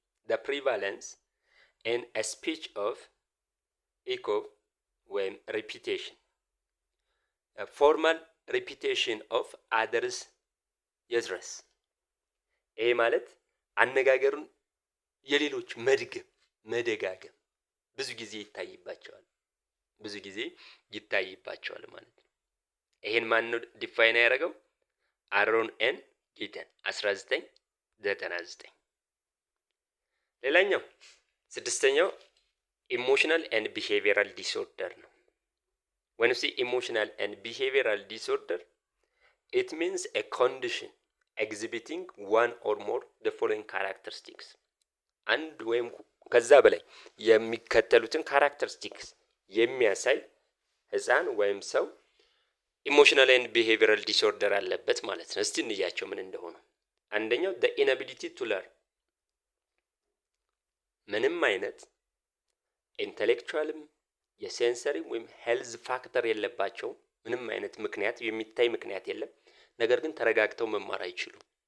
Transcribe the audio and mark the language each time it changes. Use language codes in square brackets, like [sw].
[en] the prevalence in a speech of echo [am] ወይም [en] repetition, a formal repetition of others [am] የድረስ። ይሄ ማለት አነጋገሩን የሌሎች መደጋገም ብዙ ጊዜ ይታይባቸዋል ማለት ነው። ይሄን ማን ነው ዲፋይን ያደረገው? አሮን ኤን ጊተን 1999። ሌላኛው ስድስተኛው ኢሞሽናል ኤንድ ቢሄቪየራል ዲስኦርደር ነው። [en] when you say emotional and behavioral disorder, it means a condition exhibiting one or more the following characteristics. [am] አንድ ወይም ከዛ በላይ የሚከተሉትን ካራክተሪስቲክስ የሚያሳይ ህፃን ወይም ሰው ኢሞሽናል ኤንድ ቢሄቪየራል ዲስኦርደር አለበት ማለት ነው። እስቲ እንያቸው ምን እንደሆነ። አንደኛው [en] the inability to learn፣ [am] ምንም አይነት ኢንተሌክቹዋልም የሴንሰሪም ወይም ሄልዝ ፋክተር የለባቸው። ምንም አይነት ምክንያት የሚታይ ምክንያት የለም። ነገር ግን ተረጋግተው መማር አይችሉም።